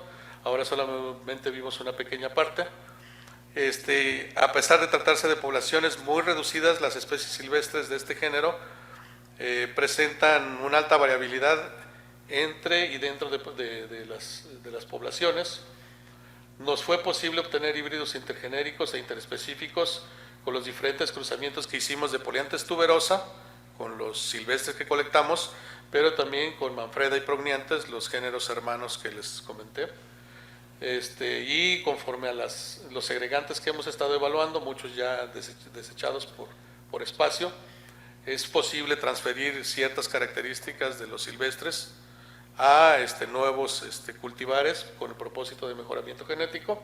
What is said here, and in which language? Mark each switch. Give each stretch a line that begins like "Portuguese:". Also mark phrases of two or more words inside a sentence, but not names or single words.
Spanish: Ahora solamente vimos una pequeña parte. A pesar de tratarse de poblaciones muy reducidas, las especies silvestres de este género presentan una alta variabilidad entre y dentro de las poblaciones. Nos fue posible obtener híbridos intergenéricos e interespecíficos con los diferentes cruzamientos que hicimos de Polianthes tuberosa, con los silvestres que colectamos, pero también con Manfreda y Progniantes, los géneros hermanos que les comenté. Y conforme a los segregantes que hemos estado evaluando, muchos ya desechados por espacio, es posible transferir ciertas características de los silvestres a nuevos cultivares con el propósito de mejoramiento genético.